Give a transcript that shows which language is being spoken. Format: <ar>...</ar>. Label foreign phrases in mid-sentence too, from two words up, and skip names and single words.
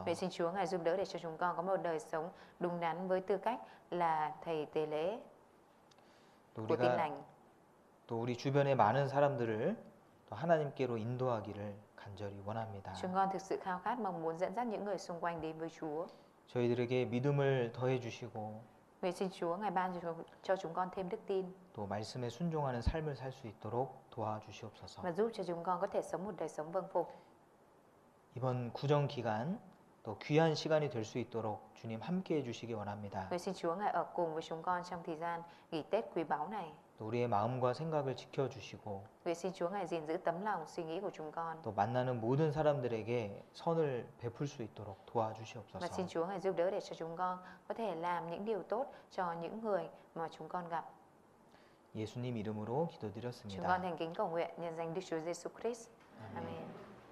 <vi>Vậy xin Chúa Ngài giúp đỡ để cho chúng con có một đời sống đúng đắn với tư cách là thầy tế lễ</vi> <ko>또</ko> <vi>của Tin</vi> <ko>우리가</ko> <vi>lành.</vi> <ko>또 우리 주변의 많은 사람들을 또 하나님께로 인도하기를 간절히 원합니다.</ko> <vi>Chúng con thực sự khao khát mong muốn dẫn dắt những người xung quanh đến với Chúa.</vi> <ko>저희들에게 믿음을 더해 주시고</ko> <vi>Vậy xin Chúa Ngài ban cho chúng con thêm đức tin</vi> <ko>또 말씀에 순종하는 삶을 살 수 있도록 도와주시옵소서.</ko> <vi>và giúp cho chúng con có thể sống một đời sống vâng phục.</vi> <ko>이번 구정 기간 또 귀한 시간이 될 수 있도록 주님 함께 해 주시기 원합니다.</ko> <vi>Vậy xin Chúa Ngài ở cùng với chúng con trong thời gian nghỉ Tết quý báu này.</vi> <ko>또 우리의 마음과 생각을 지켜 주시고</ko> <vi>Vậy xin Chúa Ngài gìn giữ tấm lòng suy nghĩ của chúng con.</vi> <ko>또 만나는 모든 사람들에게 선을 베풀 수 있도록</ko> <vi>Và</vi> <ko>도와주시옵소서.</ko> <vi>xin Chúa Ngài giúp đỡ để cho chúng con có thể làm những điều tốt cho những người mà chúng con gặp.</vi> <ko>예수님 이름으로</ko> <vi>Chúng con</vi> <ko>기도드렸습니다.</ko> <vi>thành kính cầu nguyện nhân danh Đức Chúa Giêsu Christ. Amen.</vi>